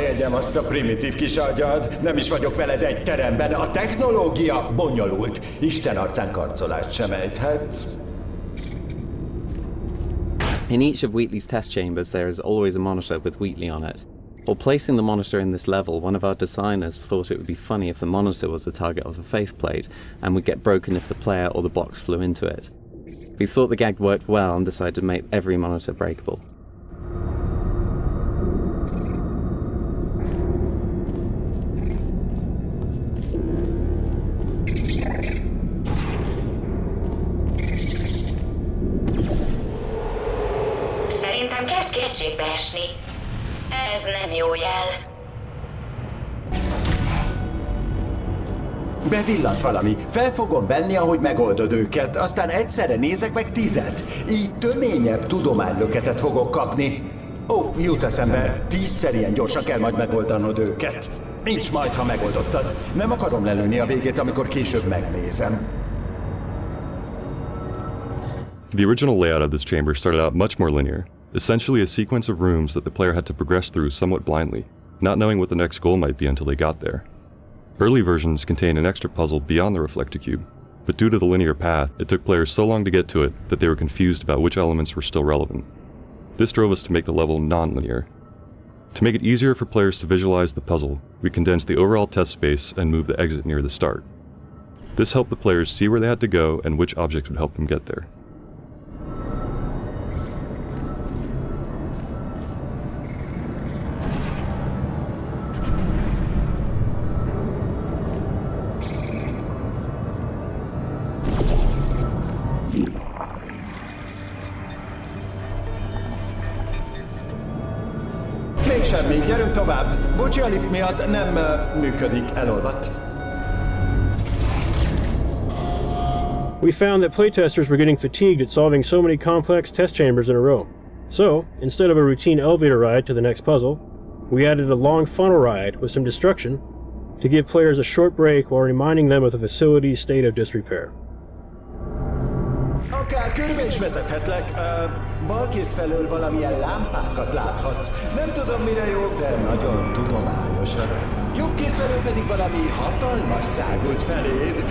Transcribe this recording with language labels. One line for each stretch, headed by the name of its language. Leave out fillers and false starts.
Hungarian: Azt a primitív kis agyad, nem is vagyok veled egy teremben, a technológia bonyolult. Isten arcán karcolást sem ejthetsz.
English: In each of Wheatley's test chambers there is always a monitor with Wheatley on it. While placing the monitor in this level, one of our designers thought it would be funny if the monitor was the target of the faith plate and would get broken if the player or the box flew into it. We thought the gag worked well and decided to make every monitor breakable.
Hungarian: Szerintem kezd kétségbe esni. Ez nem jó jel. Bevillant valami. Fel fogom venni, ahogy megoldod őket, aztán egyszerre nézek meg 10. Így töményebb tudománylöketet fogok kapni. Ó, jut eszembe, 10-szer ilyen gyorsan kell majd megoldanod őket. Nincs majd, ha megoldottad. Nem akarom lelőni a végét, amikor később megnézem.
English: The original layout of this chamber started out much more linear, essentially a sequence of rooms that the player had to progress through somewhat blindly, not knowing what the next goal might be until they got there. Early versions contained an extra puzzle beyond the reflector cube, but due to the linear path, it took players so long to get to it that they were confused about which elements were still relevant. This drove us to make the level non-linear. To make it easier for players to visualize the puzzle, we condensed the overall test space and moved the exit near the start. This helped the players see where they had to go and which objects would help them get there.
Hungarian: Semmi, gyerünk tovább. Bocsi, a lift miatt nem működik, elolvadt.
English: We found that playtesters were getting fatigued at solving so many complex test chambers in a row. So, instead of a routine elevator ride to the next puzzle, we added a long funnel ride with some destruction to give players a short break while reminding them of the facility's state of disrepair.
Hungarian: Akár körbe is vezethetlek. Balkész felől valamilyen lámpákat láthatsz. Nem tudom mire jók, de nagyon tudományosak. Jobbkész felől pedig valami hatalmas szágult feléd.